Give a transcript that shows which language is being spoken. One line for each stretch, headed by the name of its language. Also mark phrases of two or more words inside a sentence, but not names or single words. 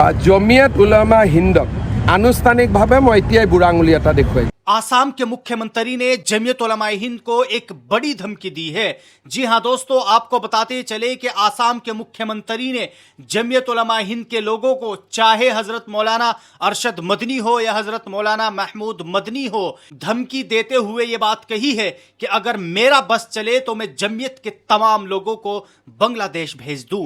Assamese: জমিয়ত উলামা হিন্দক আনুষ্ঠানিকভাৱে মই এতিয়াই বুঢ়া আঙুলি এটা দেখুৱাই।
Hindi: आसाम के मुख्यमंत्री ने जमीयत उलमा हिंद को एक बड़ी धमकी दी है। जी हां दोस्तों, आपको बताते चले कि आसाम के मुख्यमंत्री ने जमीयत उलमा हिंद के लोगों को, चाहे हजरत मौलाना अरशद मदनी हो या हजरत मौलाना महमूद मदनी हो, धमकी देते हुए ये बात कही है कि अगर मेरा बस चले तो मैं जमीयत के तमाम लोगों को बांग्लादेश भेज दूं।